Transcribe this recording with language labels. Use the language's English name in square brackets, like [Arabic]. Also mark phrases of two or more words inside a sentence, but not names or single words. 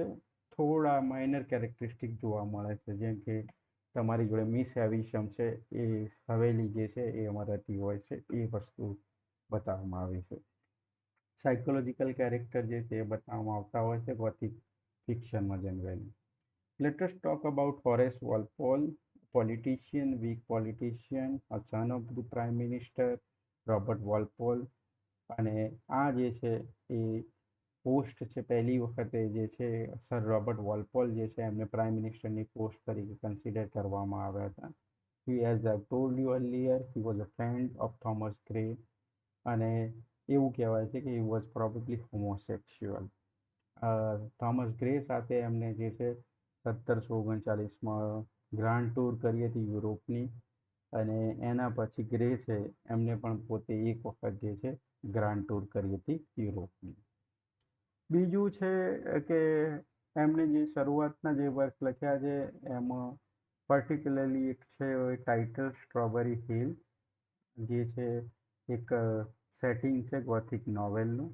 [Gujarati] થોડા [English] minor characteristic [Gujarati] જોવા મળે છે, જેમ કે તમારી જોડે મિસ હેવિશમ છે, એ હવેલી જે છે એ એમાં રહેતી હોય છે, એ વસ્તુ બતાવવામાં આવી છે. [English] psychological character [Gujarati] જે છે એ બતાવવામાં આવતા હોય છે [English] Gothic fictionમાં [Gujarati] જનરલી. [English] Let us talk about Horace Walpole, politician, weak politician, a son of the Prime Minister, Robert Walpole. [Gujarati] અને આ જે છે એ પોસ્ટ છે પહેલી વખતે જે છે સર રોબર્ટ વોલ્પોલ જે છે એમને [English] Prime Ministerની post [Gujarati] તરીકે કન્સિડર કરવામાં આવ્યા હતા. [English] As I told you earlier, he was a friend of Thomas Gray, [Gujarati] અને એવું કહેવાય છે કે [English] he was probably homosexual. [Gujarati] થોમસ ગ્રે સાથે એમને જે છે 1739માં [English] Grand Tour [Gujarati] કરી હતી યુરોપની, અને એના પછી ગ્રે છે એમને પણ પોતે એક વખત જે છે [English] Grand Tour [Gujarati] કરી હતી યુરોપની. બીજું છે કે એમણે જે શરૂઆતના જે વર્ક લખ્યા છે એમાં પર્ટિક્યુલરલી એક છે ટાઇટલ સ્ટ્રોબેરી હિલ, જે છે એક સેટિંગ છે [English] Gothic novelનું.